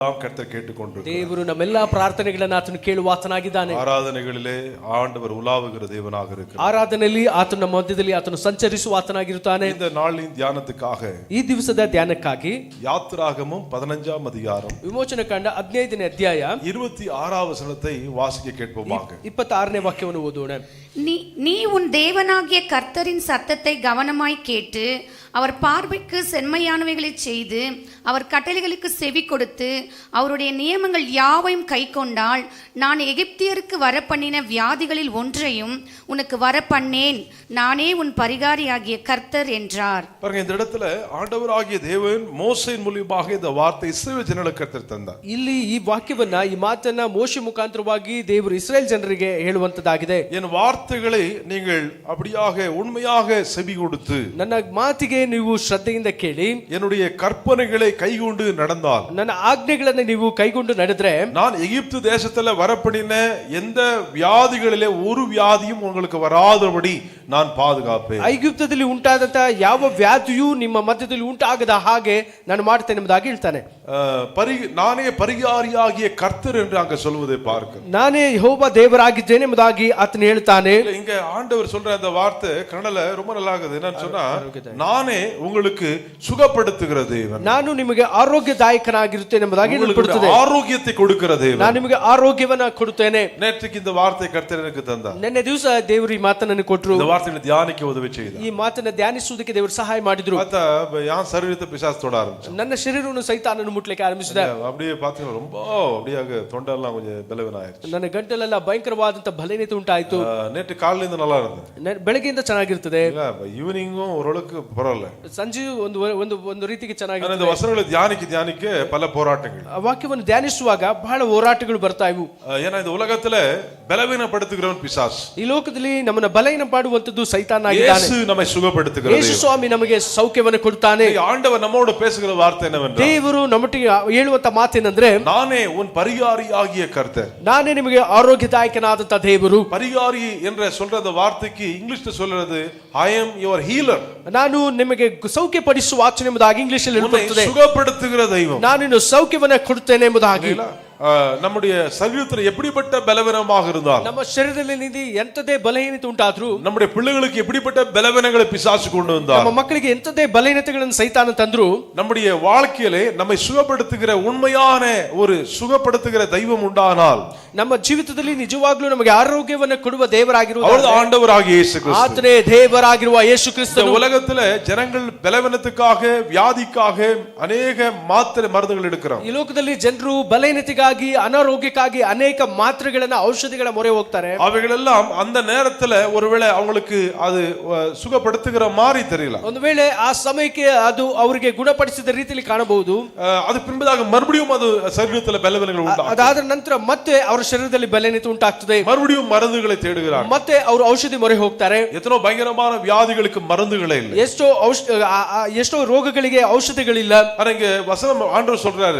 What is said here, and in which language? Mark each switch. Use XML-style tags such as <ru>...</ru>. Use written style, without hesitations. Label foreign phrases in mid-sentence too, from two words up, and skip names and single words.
<ta>கர்த்தர் கேட்டுக்கொண்டிருக்கிறார்.</ta> <kn>ದೇವರು ನಮ್ಮೆಲ್ಲಾ ಪ್ರಾರ್ಥನೆಗಳನ್ನು ಆತನು ಕೇಳುವ ಆತನಾಗಿದ್ದಾನೆ.</kn> <ta>ಆರಾಧನೆகளிலே ஆண்டவர் உலாவுகிற தேவனாக இருக்கிறார்.</ta> <kn>ಆರಾಧನೆಯಲ್ಲಿ ಆತನ ನಮ್ಮ ಮಧ್ಯದಲ್ಲಿ ಆತನು ಸಂಚರಿಸುವ ಆತನಾಗಿರುತ್ತಾನೆ.</kn> <ta>இந்த நாளின் தியானத்துக்காக</ta> <kn>ಈ ದಿವಸದ ಧ್ಯಾನಕ್ಕಾಗಿ</kn> <ta>யாத்திராகமம் 15ஆம் அதிகாரம்</ta> <kn>ವಿಮೋಚನ ಕಾಂಡ 15ನೇ ಅಧ್ಯಾಯ</kn> <ta>26வது வசனத்தை வாசிக்க கேட்போமாக.</ta> <kn>26ನೇ ವಾಕ್ಯವನ್ನು ಓದೋಣ.</kn> <ta>நீ உன் தேவனாகிய கர்த்தரின் சத்தத்தை கவனமாய் கேட்டு அவர் பார்வைக்கு செம்மையானவைகளை செய்து அவர் கட்டளைகளுக்கு செவி கொடுத்து அவருடைய நியமங்கள் யாவையும் கை கொண்டால் நான் எகிப்தியருக்கு வரப்பண்ணின வியாதிகளில் ஒன்றையும் உனக்கு வரப்பண்ணேன், நானே உன் பரிகாரியாகிய கர்த்தர் என்றார். பாருங்க, இந்த இடத்துல ஆண்டவராகிய தேவன் மோசேயின் மூலமாக இந்த வார்த்தை இஸ்ரவேல் ஜனங்களுக்கு கர்த்தர் தந்தார்.</ta> <kn>ಇಲ್ಲಿ ಈ ವಾಕ್ಯವನ್ನ ಈ ಮಾತನ್ನ ಮೋಶೆ ಮುಖಾಂತರವಾಗಿ ದೇವರು ಇಸ್ರೇಲ್ ಜನರಿಗೆ ಹೇಳುವಂತದ್ದಾಗಿದೆ.</kn> <ta>என் வார்த்தைகளை நீங்கள் அப்படியாக உண்மையாக செவி கொடுத்து</ta> <kn>ನನ್ನ ಮಾತಿಗೆ ನೀವು ಶ್ರದ್ಧೆಯಿಂದ ಕೇಳಿ</kn> <ta>என்னுடைய கற்பனைகளை கைகொண்டு நடந்தால்,</ta> <kn>ನನ್ನ ಆಜ್ಞೆಗಳನ್ನು ನೀವು ಕೈಗೊಂಡು ನಡೆದ್ರೆ,</kn> <ta>நான் எகிப்து தேசத்துல வரப்படின எந்த வியாதிகளிலே ஒரு வியாதியும் உங்களுக்கு வராதபடி நான் பாதுகாப்பேன்.</ta> <kn>ಐಗುಪ್ತದಲ್ಲಿ ಉಂಟಾದಂತ ಯಾವ ವ್ಯಾಧಿಯೂ ನಿಮ್ಮ ಮಧ್ಯದಲ್ಲಿ ಉಂಟಾಗದ ಹಾಗೆ ನಾನು ಮಾಡ್ತೇನೆ ಎಂಬುದಾಗಿ ಹೇಳ್ತಾನೆ.</kn> <ta>நானே பரிகாரியாகிய கர்த்தர் என்று அங்க சொல்வதை பார்க்க,</ta> <kn>ನಾನೇ ಯೆಹೋವ ದೇವರಾಗಿದ್ದೇನೆ ಎಂಬುದಾಗಿ ಆತನು ಹೇಳ್ತಾನೆ.</kn> <ta>இங்க ಆண்டவர் சொல்ற அந்த வார்த்தை கன்னடல ரொம்ப நல்லா இருக்குது. என்னன்னு சொன்னா, நானே உங்களுக்கு சுகப்படுத்துகிற தேவன்,</ta> <kn>ನಾನು ನಿಮಗೆ ಆರೋಗ್ಯದಾಯಕನಾಗಿರುತ್ತೇನೆ ಎಂಬುದಾಗಿ ಹೇಳಲ್ಪಡುತ್ತದೆ.</kn> <ta>ஆரோக்கியத்தை கொடுக்கிற தேவன்,</ta> <kn>ನಾನು ನಿಮಗೆ ಆರೋಗ್ಯವನ್ನ ಕೊಡುತ್ತೇನೆ.</kn> <ta>நேற்றுக்கு இந்த வார்த்தை கர்த்தர் எனக்கு தந்தார்.</ta> <kn>ನಿನ್ನೆ ದಿವಸ ದೇವರು ಈ ಮಾತನ್ನು ಕೊಟ್ಟರು.</kn> <ta>இந்த வார்த்தையை தியானிக்க உதவி செய்தார்.</ta> <kn>ಈ ಮಾತನ್ನ ಧ್ಯಾನಿಸುವುದಕ್ಕೆ ದೇವರು ಸಹಾಯ ಮಾಡಿದ್ರು.</kn> <ta>பார்த்தா யான் சரீரத்தை பிசாசு தொட ஆரம்பிச்சு.</ta> <kn>ನನ್ನ ಶರೀರವನ್ನು ಸೈತಾನನು ಮುಟ್ಲಿಕ್ಕೆ ಆರಂಭಿಸಿದ.</kn> <ta>அப்படியே பாத்தீங்கன்னா ரொம்ப அப்படியே தொண்டெல்லாம் கொஞ்சம் பலவீனாயிருச்சு.</ta> <kn>ನನ್ನ ಗಂಟಲೆಲ್ಲ ಭಯಂಕರವಾದಂತ ಬಲಹೀನತೆ ಉಂಟಾಯಿತು.</kn> <ta>நேற்று காலையில நல்லா இருந்தது,</ta> <kn>ಬೆಳಗ್ಗೆಯಿಂದ ಚೆನ್ನಾಗಿರ್ತದೆ,</kn> <ta>ஈவினிங்கும் ஓரளவுக்கு பரவாயில்ல,</ta> <kn>ಸಂಜೆ ಒಂದು ರೀತಿಗೆ ಚೆನ್ನಾಗಿ.</kn> <ta>இந்த வசனங்களை தியானிக்க பல போராட்டங்கள்,</ta> <kn>ವಾಕ್ಯವನ್ನು ಧ್ಯಾನಿಸುವಾಗ ಬಹಳ ಹೋರಾಟಗಳು ಬರ್ತಾ ಇವು.</kn> <ta>ஏன்னா இந்த உலகத்துல பலவீனப்படுத்துகிறவன் பிசாசு,</ta> <kn>ಈ ಲೋಕದಲ್ಲಿ ನಮ್ಮನ್ನ ಬಲಹೀನ ಮಾಡುವಂತದ್ದು ಸೈತಾನನಾಗಿದ್ದಾನೆ.</kn> <ta>இயேசு நம்மை சுகப்படுத்துகிறார்.</ta> <kn>ಯೇಸು ಸ್ವಾಮಿ ನಮಗೆ ಸೌಖ್ಯವನ್ನು ಕೊಡುತ್ತಾನೆ.</kn> <ta>ஆண்டவர் நம்மோடு பேசுகிற வார்த்தை என்னவென்றால்,</ta> <kn>ದೇವರು ನಮ್ಮೊಟ್ಟಿಗೆ ಹೇಳುವಂತ ಮಾತೇನೆಂದ್ರೆ,</kn> <ta>நானே உன் பரிகாரியாகிய கர்த்தர்.</ta> <kn>ನಾನೇ ನಿಮಗೆ ಆರೋಗ್ಯದಾಯಕನಾದಂತ ದೇವರು.</kn> <ta>பரிகாரி என்ற சொல்ற அந்த வார்த்தைக்கு இங்கிலீஷ்ல சொல்றது</ta> <en>I am your healer.</en> <kn>ನಾನು ನಿಮಗೆ ಸೌಖ್ಯಪಡಿಸುವ ಆಚರಣೆ ಎಂಬುದಾಗಿ ಇಂಗ್ಲಿಷ್ ಅಲ್ಲಿ ಹೇಳಲ್ಪಡುತ್ತದೆ.</kn> <ta>சுகப்படுத்துகிற தெய்வம்,</ta> <kn>ನಾನು ನಿನ್ನ ಸೌಖ್ಯವನ್ನ ಕೊಡುತ್ತೇನೆ ಎಂಬುದಾಗಿ.</kn> <ta>நம்முடைய சரீரத்தில் எப்படிப்பட்ட பலவீனமாக இருந்தால்,</ta> <kn>ನಮ್ಮ ಶರೀರದಲ್ಲಿ ಎಂತದೇ ಬಲಹೀನತೆ ಉಂಟಾದ್ರೂ,</kn> <ta>நம்முடைய பிள்ளைகளுக்கு எப்படிப்பட்ட பலவீனங்களை பிசாசு கொண்டு வந்தார்,</ta> <kn>ನಮ್ಮ ಮಕ್ಕಳಿಗೆ ಎಂತದೇ ಬಲಹೀನತೆಗಳನ್ನು ಸೈತಾನ ತಂದ್ರು,</kn> <ta>நம்முடைய வாழ்க்கையிலே நம்மை சுகப்படுத்துகிற உண்மையான ஒரு சுகப்படுத்துகிற தெய்வம் உண்டானால்,</ta> <kn>ನಮ್ಮ ಜೀವಿತದಲ್ಲಿ ನಿಜವಾಗ್ಲೂ ನಮಗೆ ಆರೋಗ್ಯವನ್ನು ಕೊಡುವ ದೇವರಾಗಿರುವ</kn> <ta>ஆண்டவராகிய இயேசு கிறிஸ்து,</ta> <kn>ಆತನೇ ದೇವರಾಗಿರುವ ಯೇಸು ಕ್ರಿಸ್ತನು.</kn> <ta>உலகத்துல ஜனங்கள் பலவீனத்துக்காக வியாதிக்காக அநேக மாத்திரை மருந்துகள் எடுக்கிறாங்க.</ta> <kn>ಈ ಲೋಕದಲ್ಲಿ ಜನರು ಬಲಹೀನತೆಗಾಗಿ ಅನಾರೋಗ್ಯಕ್ಕಾಗಿ ಅನೇಕ ಮಾತ್ರೆಗಳನ್ನ ಔಷಧಿಗಳ ಮೊರೆ ಹೋಗ್ತಾರೆ.</kn> <ta>அவைகளெல்லாம் அந்த நேரத்துல ஒருவேளை அவங்களுக்கு அது சுகப்படுத்துகிற மாதிரி தெரியல,</ta> <kn>ಒಂದು ವೇಳೆ ಆ ಸಮಯಕ್ಕೆ ಅದು ಅವರಿಗೆ ಗುಣಪಡಿಸಿದ ರೀತಿಯಲ್ಲಿ ಕಾಣಬಹುದು.</kn> <ta>அது பின்பதாக மறுபடியும் அது சரீரத்துல பலவீனங்கள் உண்டாகும்.</ta> <kn>ಅದಾದ ನಂತರ ಮತ್ತೆ ಅವರ ಶರೀರದಲ್ಲಿ ಬಲಹೀನತೆ ಉಂಟಾಗ್ತದೆ.</kn> <ta>மறுபடியும் மருந்துகளை தேடுகிறார்.</ta> <kn>ಮತ್ತೆ ಅವರು ಔಷಧಿ ಮೊರೆ ಹೋಗ್ತಾರೆ.</kn> <ta>எத்தனோ பயங்கரமான வியாதிகளுக்கு மருந்துகளே இல்லை,</ta> <kn>ಎಷ್ಟೋ ರೋಗಗಳಿಗೆ ಔಷಧಿಗಳಿಲ್ಲ.</kn> <ta>இங்க வசனம் ஆண்டவர் சொல்றாரு,</ta>